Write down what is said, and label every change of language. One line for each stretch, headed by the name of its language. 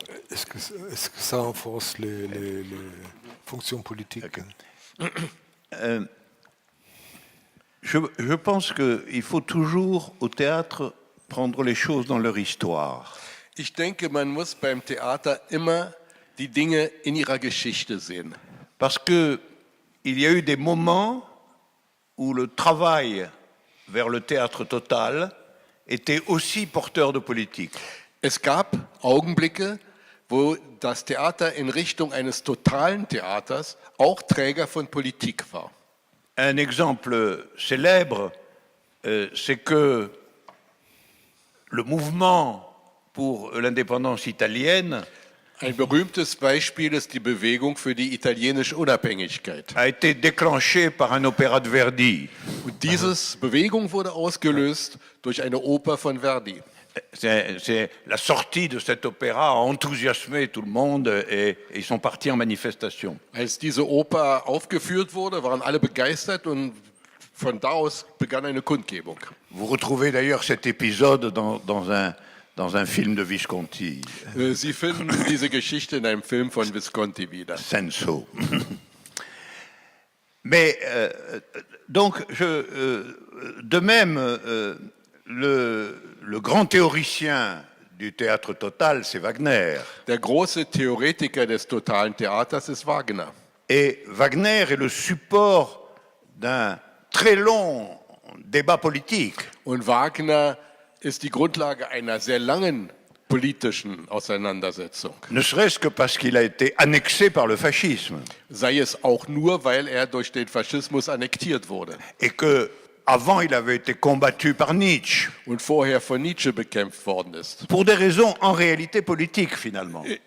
French: Est-ce que ça renforce les fonctions politiques? Je pense qu'il faut toujours au théâtre prendre les choses dans leur histoire.
German: Ich denke, man muss beim Theater immer die Dinge in ihrer Geschichte sehen.
French: Parce qu'il y a eu des moments où le travail vers le théâtre total était aussi porteur de politique.
German: Es gab Augenblicke, wo das Theater in Richtung eines totalen Theaters auch Träger von Politik war.
French: Un exemple célèbre, c'est que le mouvement pour l'indépendance italienne
German: Ein berühmtes Beispiel ist die Bewegung für die italienische Unabhängigkeit.
French: a été déclenché par un opéra de Verdi.
German: Und diese Bewegung wurde ausgelöst durch eine Oper von Verdi.
French: C'est la sortie de cet opéra a enthousiasmé tout le monde et ils sont partis en manifestation.
German: Als diese Oper aufgeführt wurde, waren alle begeistert und von da aus begann eine Kundgebung.
French: Vous retrouvez d'ailleurs cet épisode dans un film de Visconti,
German: Sie finden diese Geschichte in einem Film von Visconti wieder.
French: Senso. Mais donc, de même, le grand théoricien du théâtre total, c'est Wagner.
German: Der große Theoretiker des totalen Theaters ist Wagner.
French: Et Wagner est le support d'un très long débat politique.
German: Und Wagner ist die Grundlage einer sehr langen politischen Auseinandersetzung.
French: Ne serait-ce que parce qu'il a été annexé par le fascisme.
German: Sei es auch nur, weil er durch den Faschismus annektiert wurde
French: Et que avant il avait été combattu par Nietzsche.
German: und vorher von Nietzsche bekämpft worden ist.
French: Pour des raisons en réalité politiques finalement.